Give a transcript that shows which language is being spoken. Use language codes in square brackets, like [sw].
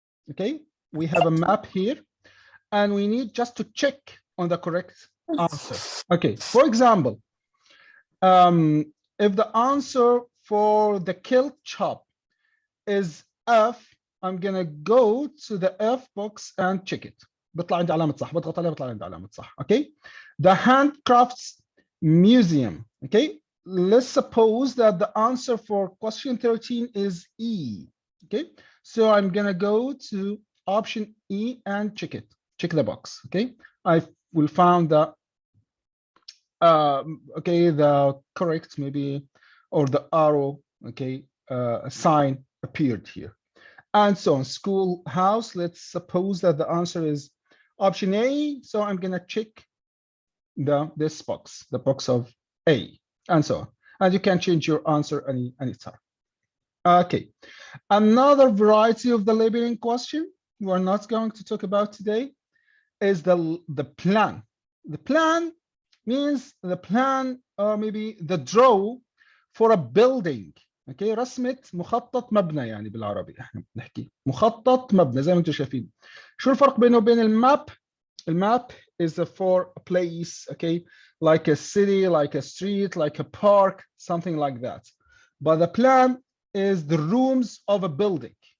[en] Okay, we have a map here, and we need just to check on the correct answer. Okay, for example, if the answer for the kilt chop is F, I'm gonna go to the F box and check it. [ar] بيطلع عندي علامة صح، بضغط عليها بيطلع عندي علامة صح. [en] Okay, the handcrafts museum. Okay, let's suppose that the answer for question 13 is E. Okay, so I'm gonna go to option E and check it. Check the box. Okay, I will find the the correct maybe, or the arrow, okay, sign appeared here, and so on. Schoolhouse, let's suppose that the answer is option A, so I'm gonna check this box, the box of A, and so on. And you can change your answer anytime. Okay, another variety of the labeling question we're not going to talk about today is the plan. The plan means the plan, or maybe the draw for a building. [ar] Okay, رسمة مخطط مبنى يعني بالعربي احنا بنحكي مخطط مبنى زي ما انتم شايفين. شو الفرق بينه وبين الماب؟ الماب [en] is for a place, okay, like a city, like a street, like a park, something like that. But the plan is the rooms of a building.